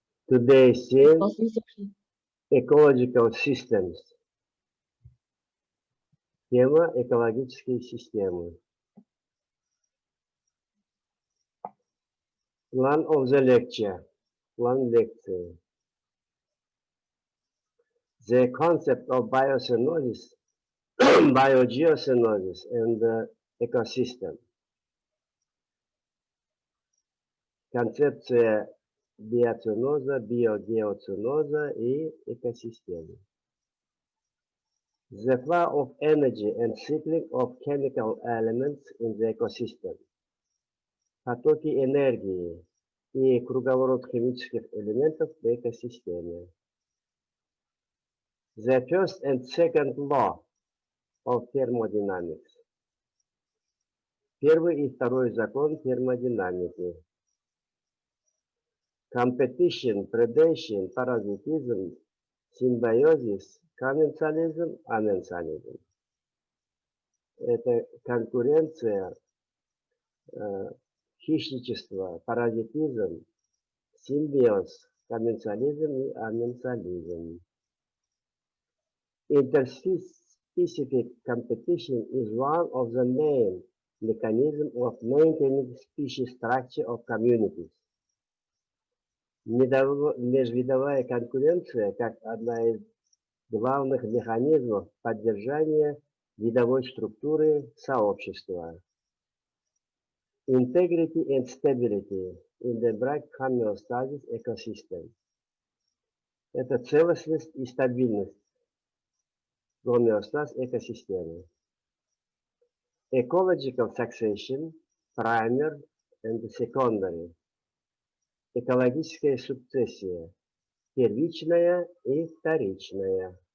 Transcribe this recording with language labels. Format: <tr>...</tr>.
<en>Today's theme, ecological systems.</en> <ru>Тема экологические системы.</ru> <en>Plan of the lecture.</en> <ru>План лекции.</ru> <en>The concept of biosynosis, biogeosynosis and the ecosystem.</en> <ru>Концепция биоциноза, биогеоциноза и экосистемы.</ru> <en>The flow of energy and cycling of chemical elements in the ecosystem.</en> <ru>Потоки энергии и круговорот химических элементов в экосистеме.</ru> <en>The first and second law of thermodynamics.</en> <ru>Первый и второй закон термодинамики.</ru> <en>Competition, predation, parasitism, symbiosis, commensalism, amensalism.</en> <ru>Это конкуренция, хищничество, паразитизм, симбиоз, комменсализм и амменсализм.</ru> <en>Interspecific competition is one of the main mechanisms of maintaining species structure of communities.</en> <ru>Межвидовая конкуренция как одна из главных механизмов поддержания видовой структуры сообщества.</ru> <en>Integrity and stability in the bright homeostasis ecosystem.</en> <ru>Это целостность и стабильность, гомеостаз экосистемы.</ru> <en>Ecological succession, primary and secondary.</en> <ru>Экологическая сукцессия, первичная и вторичная.</ru>